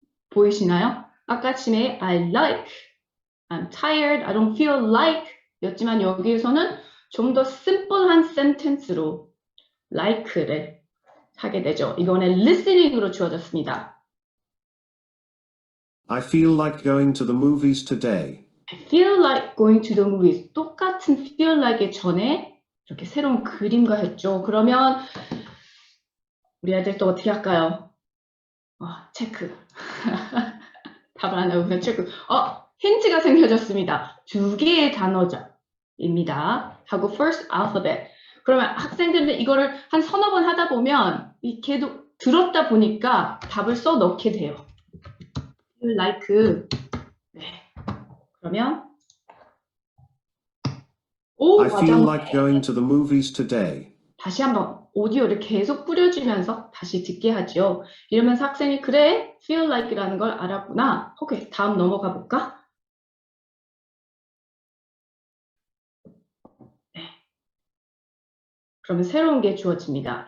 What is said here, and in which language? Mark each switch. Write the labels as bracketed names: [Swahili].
[Korean] 보이시나요? 아까 아침에 [English] I like, I'm tired, I don't feel like [Korean] 였지만 여기에서는 좀 더 심플한 센텐스로 like를 하게 되죠. 이거는 listening으로 주어졌습니다. [English] I feel like going to the movies today. I feel like going to the movies. [Korean] 똑같은 feel like의 전에 이렇게 새로운 그림과 했죠. 그러면 우리 아이들 또 어떻게 할까요? 체크. 답을 안 하고 그냥 체크. 힌트가 생겨졌습니다. 2개의 단어입니다. 하고 [English] first alphabet. [Korean] 그러면 학생들은 이거를 한 서너 번 하다 보면 걔도 들었다 보니까 답을 써 넣게 돼요. like. 네. 그러면 [English] I feel like going to the movies today. [Korean] 다시 한번 오디오를 계속 뿌려주면서 다시 듣게 하죠. 이러면서 학생이 그래, feel like라는 걸 알았구나. 오케이, 다음 넘어가 볼까? 네. 그러면 새로운 게 주어집니다.